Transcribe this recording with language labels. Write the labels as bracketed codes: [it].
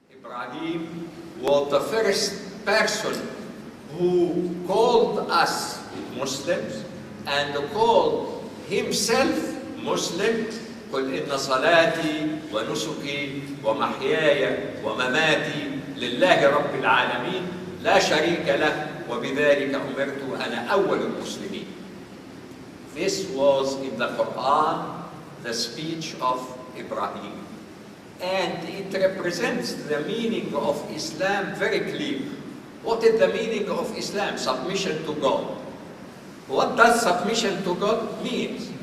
[en] Ibrahim was the first person who called us Muslims and called himself Muslim. [ar] قل إن صلاتي ونسكي ومحياي ومماتي لله رب العالمين لا شريك له وبذلك أمرت أنا أول المسلمين. [en] This was in the Quran, the speech of Ibrahim. And it represents the meaning of Islam very clear. What is the meaning of Islam? Submission to God. What does submission to God mean?